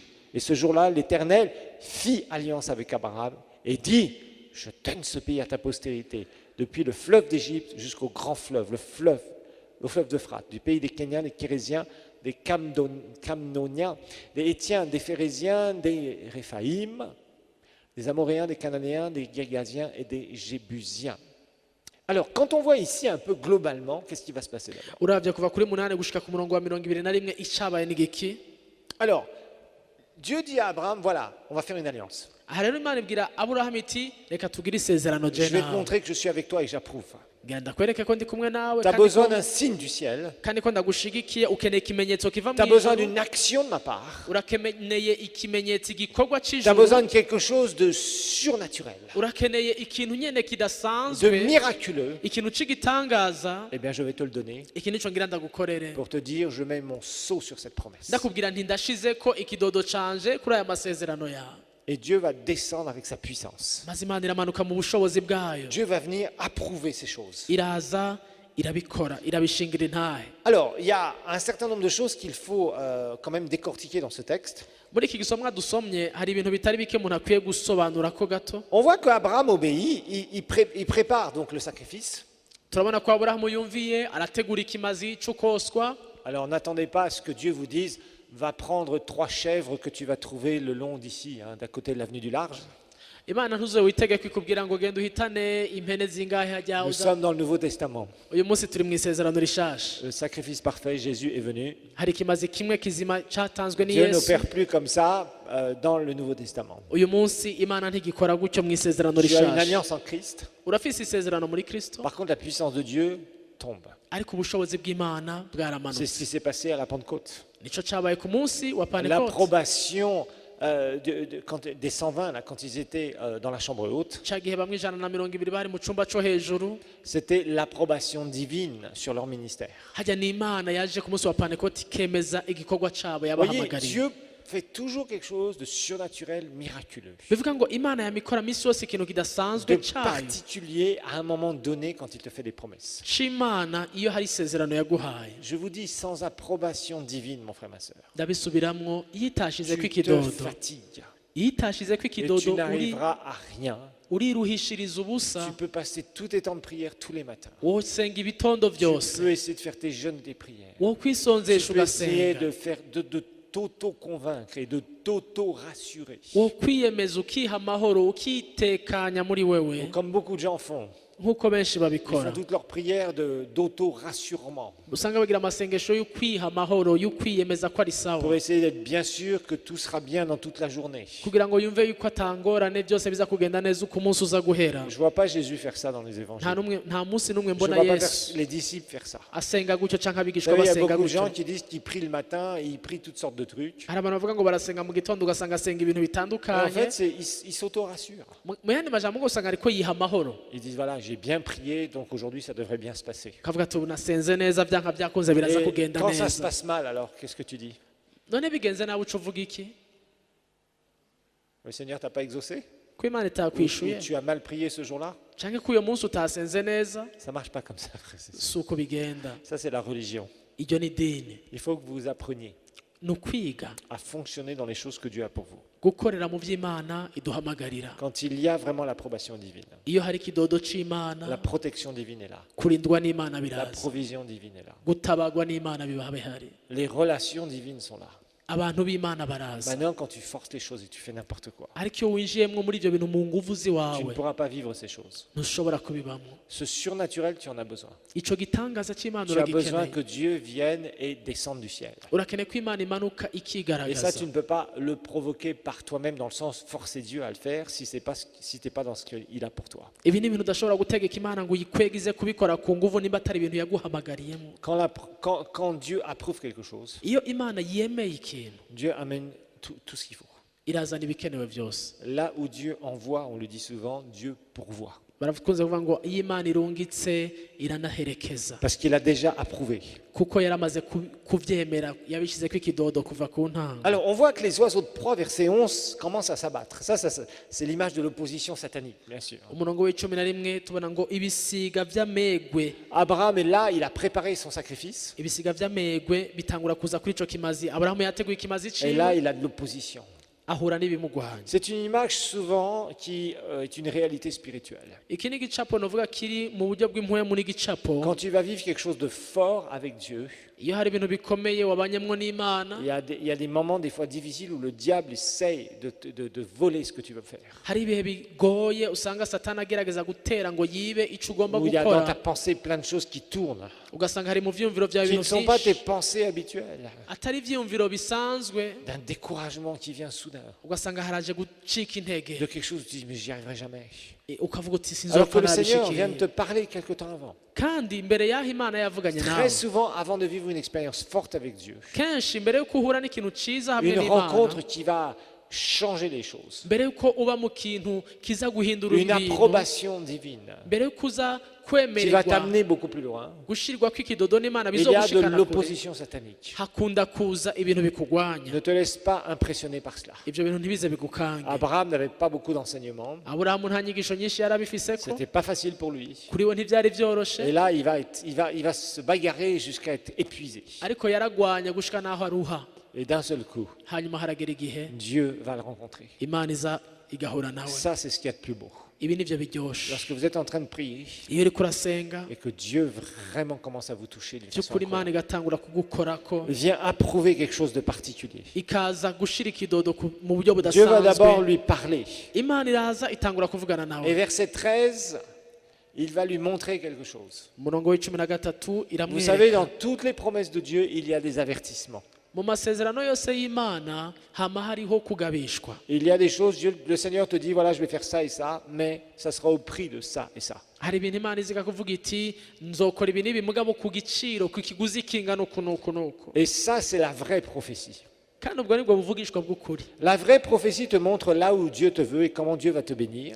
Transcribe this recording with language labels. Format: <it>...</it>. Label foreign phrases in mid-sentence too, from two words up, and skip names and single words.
<fr>Et ce jour-là, l'Éternel fit alliance avec Abraham et dit, je donne ce pays à ta postérité, depuis le fleuve d'Égypte jusqu'au grand fleuve, le fleuve d'Euphrate, du pays des Kéniens, des Kérésiens, des Camnoniens, des Hétiens, des Phérésiens, des Réphaïm, des Amoréens, des Cananéens, des Girgasiens et des Jébusiens. Alors, quand on voit ici un peu globalement, qu'est-ce qui va se passer d'abord?</fr> <rn>uravye kuva kuri munani gushika ku murongo wa 21 icabaye n'igiki</rn> <fr>Alors, Dieu dit à Abraham, voilà, on va faire une alliance.</fr> <rn>aha rero imana ibwira aburahamu iti reka tugire isezerano</rn> <fr>Je je vais te</fr> <rn>nawe</rn> <fr>montrer que je suis avec toi et que j'approuve.</fr> <rn>genda kwereke ko ndi kumwe nawe</rn> <fr>Tu as</fr> <rn>kandi</rn> <fr>besoin</fr> <rn>ko-</rn> <fr>d'un signe du ciel.</fr> <rn>kandi ko ndagushigikiye ukeneye ikimenyetso kiva</rn> <fr>Tu as besoin</fr> <rn>mw'ijuru</rn> <fr>d'une action de ma part.</fr> <rn>urakeneye ikimenyetso igikorwa</rn> <fr>Tu as</fr> <rn>c'ijuru</rn> <fr>besoin de quelque chose de surnaturel,</fr> <rn>urakeneye ikintu nyene</rn> <fr>de</fr> <rn>kidasanzwe</rn> <fr>miraculeux.</fr> <rn>ikintu c'igitangaza</rn> <fr>Eh bien, je vais te le donner</fr> <rn>iki nico ngira ndagukorere</rn> <fr>pour te dire, je mets mon sceau sur cette promesse.</fr> <rn>ndakubwira nti ndashizeko ikidodo canje kuri aya masezerano yawe</rn> <fr>Et Dieu va descendre avec sa puissance.</fr> <rn>maze imana iramanuka mu bushobozi bwayo</rn> <fr>Dieu va venir approuver ces choses.</fr> <rn>iraza irabikora irabishingira intahe</rn> <fr>Alors, il y a un certain nombre de choses qu'il faut quand même décortiquer dans ce texte.</fr> <rn>muri iki gisomwa dusomye hari ibintu bitari bike umuntu akwiye gusobanura ko gato</rn> <fr>On voit qu'Abraham obéit, il prépare donc le sacrifice.</fr> <rn>turabona ko aburahamu yumviye arategura ikimazi c'ukoswa</rn> <fr>Alors, n'attendez pas à ce que Dieu vous dise, va prendre 3 chèvres que tu vas trouver le long d'ici, d'à côté de l'avenue du Large.</fr> <rn>imana ntuze witege kwikubwira ngo genda uhitane impene zingahe hajya</rn> <fr>Nous</fr> <rn>uza</rn> <fr>sommes dans le Nouveau Testament.</fr> <rn>uyu munsi turi mu isezerano rishasha</rn> <fr>Le sacrifice parfait, Jésus est venu.</fr> <rn>hari ikimazi kimwe kizima catanzwe ni</rn> <fr>Dieu</fr> <rn>yesu</rn> <fr>n'opère plus comme ça dans le Nouveau Testament.</fr> <rn>uyu munsi imana ntigikora gutyo mu isezerano</rn> <fr>Tu as une</fr> <rn>rishasha</rn> <fr>alliance en Christ.</fr> <rn>urafise isezerano muri kristo</rn> <fr>Par contre, la puissance de Dieu tombe.</fr> <rn>ariko ubushobozi bw'imana</rn> <fr>C'est</fr> <rn>bwaramanutse</rn> <fr>ce qui s'est passé à la Pentecôte.</fr> <rn>nico cabaye ku munsi wa pantekote</rn> <fr>L'approbation des 120, là, quand ils étaient dans la chambre haute,</fr> <rn>ca gihe bamwe 120 bari mu cumba co hejuru</rn> <fr>c'était l'approbation divine sur leur ministère.</fr> <rn>hajya n'imana yaje ku munsi wa pantekote ikemeza igikorwa cabo</rn> <fr>Vous voyez,</fr> <rn>yabahamagariye</rn> <fr>Dieu fait toujours quelque chose de surnaturel, miraculeux,</fr> <rn>bivuga ngo imana yamikora misi yose ikintu</rn> <fr>de</fr> <rn>kidasanzwe cayo</rn> <fr>particulier à un moment donné quand il te fait des promesses.</fr> <rn>c'imana iyo hari isezerano yaguhaye</rn> <fr>Je vous dis, sans approbation divine, mon frère, ma soeur,</fr> <rn>ndabisubiramwo iyo itashizeko</rn> <fr>tu te</fr> <rn>ikidodo</rn> <fr>fatigues</fr> <rn>iyo itashizeko</rn> <fr>et tu</fr> <rn>ikidodo</rn> <fr>n'arriveras à rien.</fr> <rn>uriruhishiriza ubusa</rn> <fr>Tu peux passer tous tes temps de prière tous les matins.</fr> <rn>wowe usenga ibitondo</rn> <fr>Tu</fr> <rn>vyose</rn> <fr>peux essayer de faire tes jeûnes, tes prières.</fr> <rn>wowe</rn> <fr>Tu</fr> <rn>kwisonzesha</rn> <fr>peux essayer</fr> <rn>ugasenga</rn> <fr>de faire de t'auto-convaincre et de t'auto-rassurer.</fr> <rn>wowe kwiyemeza ukiha amahoro ukitekanya muri wewe</rn> <fr>Comme beaucoup de gens font.</fr> <rn>nk'uko benshi</rn> <fr>Ils font</fr> <rn>babikora</rn> <fr>toutes leurs prières d'auto-rassurement</fr> <rn>usanga bagira amasengesho yo kwiha amahoro yo kwiyemeza ko ari</rn> <fr>pour</fr> <rn>sawa</rn> <fr>essayer d'être bien sûr que tout sera bien dans toute la journée.</fr> <rn>kugira ngo yumve yuko atangorane byose biza kugenda neza uko umunsi uza guhera</rn> <fr>Je ne vois pas Jésus faire ça dans les</fr> <rn>nta</rn> <fr>évangiles.</fr> <rn>nta munsi n'umwe</rn> <fr>Je ne</fr> <rn>mbona</rn> <fr>vois pas</fr> <rn>yesu</rn> <fr>les disciples faire ça.</fr> <rn>asenga gutyo cyangwa</rn> <fr>Vous</fr> <rn>abigishwa</rn> <fr>savez, il y a</fr> <rn>basenga</rn> <fr>beaucoup de gens</fr> <rn>gutyo</rn> <fr>qui disent qu'ils prient le matin et ils prient toutes sortes de trucs.</fr> <rn>hari abantu bavuga ngo barasenga mu gitondo ugasanga asenga ibintu</rn> <fr>Et en</fr> <rn>bitandukanye</rn> <fr>fait, ils s'auto-rassurent.</fr> <rn>mu yandi majambo ugasanga ariko yiha amahoro</rn> <fr>Ils disent voilà, j'ai bien prié, donc aujourd'hui ça devrait bien se passer.</fr> <rn>kavuga ati ubu nasenze neza byanka byakunze biraza</rn> <fr>Et</fr> <rn>kugenda</rn> <fr>quand ça se</fr> <rn>neza</rn> <fr>passe mal, alors qu'est-ce que tu dis?</fr> <rn>none bigenze nawe uca uvuga iki</rn> <fr>Le Seigneur t'a pas exaucé?</fr> <rn>ko imana</rn> <fr>Ou</fr> <rn>itakwishuye</rn> <fr>tu as mal prié ce jour-là?</fr> <rn>cyangwa ko uyu munsi utasenze neza</rn> <fr>Ça marche pas comme ça, frère. C'est sûr.</fr> <rn>si uko bigenda</rn> <fr>Ça, c'est la religion.</fr> <rn>iryo ni idini</rn> <fr>Il faut que vous appreniez</fr> <rn>ni ukwiga</rn> <fr>à fonctionner dans les choses que Dieu a pour vous.</fr> <rn>gukorera mu by'imana iduhamagarira</rn> <fr>Quand il y a vraiment l'approbation divine,</fr> <rn>iyo hari ikidodo</rn> <fr>la</fr> <rn>cy'imana</rn> <fr>protection divine est là,</fr> <rn>kurindwa n'imana</rn> <fr>la</fr> <rn>biraza</rn> <fr>provision divine est là,</fr> <rn>gutabagwa n'imana biba bihari</rn> <fr>les relations divines sont là.</fr> <rn>abantu b'imana baraza</rn> <fr>Maintenant, quand tu forces les choses et tu fais n'importe quoi,</fr> <rn>ariko iyo winjiyemwo muri ibyo bintu mu nguvu</rn> <fr>tu ne</fr> <rn>ziwawe</rn> <fr>pourras pas vivre ces choses.</fr> <rn>ntushobora kubibamo</rn> <fr>Ce surnaturel, tu en as besoin.</fr> <rn>icyo gitangaza cy'imana</rn> <fr>Tu as besoin</fr> <rn>uragikeneye</rn> <fr>que Dieu vienne et descende du ciel.</fr> <rn>urakeneye ko imana imanuka</rn> <fr>Et ça,</fr> <rn>ikigaragaza</rn> <fr>tu ne peux pas le provoquer par toi-même dans le sens forcer Dieu à le faire si tu n'es pas dans ce qu'il a pour toi.</fr> <rn>ibi ni ibintu udashobora gutegeka imana ngo uyikwegize kubikora ku nguvu niba atari ibintu yaguhamagariyemo</rn> <fr>Quand Dieu approuve quelque chose,</fr> <rn>iyo imana yemeye ikintu</rn> <fr>Dieu amène tout ce qu'il faut.</fr> <rn>irazana ibikenewe byose</rn> <fr>Là où Dieu envoie, on le dit souvent, Dieu pourvoit.</fr> <rn>barakunze kuvuga ngo iyo imana irungitse iranaherekeza</rn> <fr>Parce qu'il a déjà approuvé.</fr> <rn>kuko yaramaze kubyemera yabishyize ko ikidodo kuva ku ntango</rn> <fr>Alors, on voit que les oiseaux de proie, verset 11, commencent à s'abattre. Ça, c'est l'image de l'opposition satanique, bien sûr.</fr> <rn>umurongo w'icumi na rimwe tubona ngo ibisiga by'amegwe</rn> <fr>Abraham est là, il a préparé son sacrifice.</fr> <rn>ibisiga by'amegwe bitangura kuza kuri icyo kimazi aburahamu yateguye ikimazi</rn> <fr>Et là,</fr> <rn>ciwe</rn> <fr>il a de l'opposition.</fr> <rn>ahura n'ibimugwanya</rn> <fr>C'est une image souvent qui est une réalité spirituelle.</fr> <rn>iki ni igicapo navuga kiri mu buryo bw'impwemu n'igicapo</rn> <fr>Quand tu vas vivre quelque chose de fort avec Dieu,</fr> <rn>iyo hari ibintu bikomeye wabanyemwo n'imana</rn> <fr>il y a des moments des fois difficiles où le diable essaye de voler ce que tu veux faire.</fr> <rn>hari ibihe bigoye usanga satani agerageza gutera ngo yibe icyo ugomba</rn> <fr>Où il y a dans ta</fr> <rn>gukora</rn> <fr>pensée plein de choses qui tournent,</fr> <rn>ugasanga hari mu vyiyumviro byawe</rn> <fr>qui ne</fr> <rn>ibintu</rn> <fr>sont pas tes</fr> <rn>byinshi</rn> <fr>pensées habituelles,</fr> <rn>atari ivyiyumviro bisanzwe</rn> <fr>d'un découragement qui vient soudain,</fr> <rn>ugasanga haraje gucika intege</rn> <fr>de quelque chose où tu dis mais j'y arriverai jamais.</fr> <rn>ukavuga uti</rn> <fr>Alors que</fr> <rn>sinzopfa</rn> <fr>le Seigneur vient de te</fr> <rn>nabishikiye</rn> <fr>parler quelque temps avant.</fr> <rn>kandi imbere y'aho imana yavuganye nawe</rn> <fr>Très souvent, avant de vivre une expérience forte avec Dieu,</fr> <rn>kenshi mbere y'uko uhura n'ikintu ciza hamwe</rn> <fr>une</fr> <rn>n'imana</rn> <fr>rencontre qui va changer les choses,</fr> <rn>mbere y'uko uba mu kintu kiza guhindura</rn> <fr>une</fr> <rn>ibintu</rn> <fr>approbation divine</fr> <rn>mbere y'uko uza</rn> <fr>qui va</fr> <rn>kwemererwa</rn> <fr>t'amener beaucoup plus loin,</fr> <rn>gushirwa kw'ikidodo n'imana</rn> <fr>il y a de</fr> <rn>bizogushikana kure</rn> <fr>l'opposition satanique.</fr> <rn>hakunda kuza ibintu bikugwanya</rn> <fr>Ne te laisse pas impressionner par cela.</fr> <rn>ibyo bintu ntibize bigukange</rn> <fr>Abraham n'avait pas beaucoup d'enseignements,</fr> <rn>aburahamu nta nyigisho nyinshi yari abifiseko</rn> <fr>c'était pas facile pour lui.</fr> <rn>kuri we ntibyari byoroshe</rn> <fr>Et là, il va se bagarrer jusqu'à être épuisé.</fr> <rn>ariko yaragwanya gushika n'aho aruha</rn> <fr>Et d'un seul coup,</fr> <rn>hanyuma haragera igihe</rn> <fr>Dieu va le rencontrer.</fr> <rn>imana iza igahura nawe</rn> <fr>Ça, c'est ce qu'il y a de plus beau.</fr> <rn>ibi nibyo biryoshe</rn> <fr>Lorsque vous êtes en train de prier</fr> <rn>iyo uriko urasenga</rn> <fr>et que Dieu vraiment commence à vous toucher d'une façon</fr> <rn>by'ukuri imana</rn> <fr>incroyable,</fr> <rn>igatangura kugukorako</rn> <fr>vient approuver quelque chose de particulier.</fr> <rn>ikaza gushira ikidodo mu buryo</rn> <fr>Dieu va d'abord</fr> <rn>budasanzwe</rn> <fr>lui parler.</fr> <rn>imana iraza itangura kuvugana</rn> <fr>Et</fr> <rn>nawe</rn> <fr>verset 13, il va lui montrer quelque chose.</fr> <rn>umurongo w'icumi na gatatu</rn> <fr>Vous savez, dans</fr> <rn>iramwereka</rn> <fr>toutes les promesses de Dieu, il y a des avertissements.</fr> <rn>mu masezerano yose y'imana hama hariho kugabishwa</rn> <fr>Il y a des choses, le Seigneur te dit, voilà, je vais faire ça et ça, mais ça sera au prix de ça et ça.</fr> <rn>hari ibintu imana iziga kuvuga iti nzokora ibi n'ibi mugabo ku giciro ku kiguzi kingana uku n'uku n'uku</rn> <fr>Et ça, c'est la vraie prophétie.</fr> <rn>kandi ubwo nibwo buvugishwa bw'ukuri</rn> <fr>La vraie prophétie te montre là où Dieu te veut et comment Dieu va te bénir.</fr>